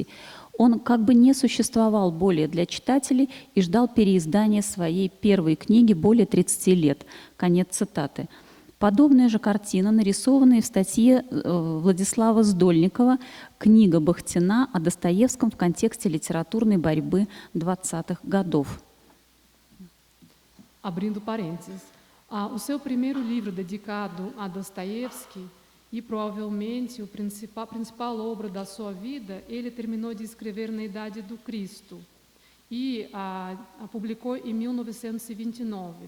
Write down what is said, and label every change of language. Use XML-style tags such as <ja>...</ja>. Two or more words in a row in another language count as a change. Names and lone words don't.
<ru>Он как бы не существовал более для читателей и ждал переиздания своей первой книги более 30 лет. Конец цитаты. Подобная же картина, нарисованная в статье Владислава Сдольникова «Книга Бахтина о Достоевском в контексте литературной борьбы 20-х годов».</ru> <pt>Abrindo parênteses. O seu primeiro livro dedicado a Dostoiévski e provavelmente a principal obra da sua vida, ele terminou de escrever na Idade do Cristo e a publicou em 1929.</pt>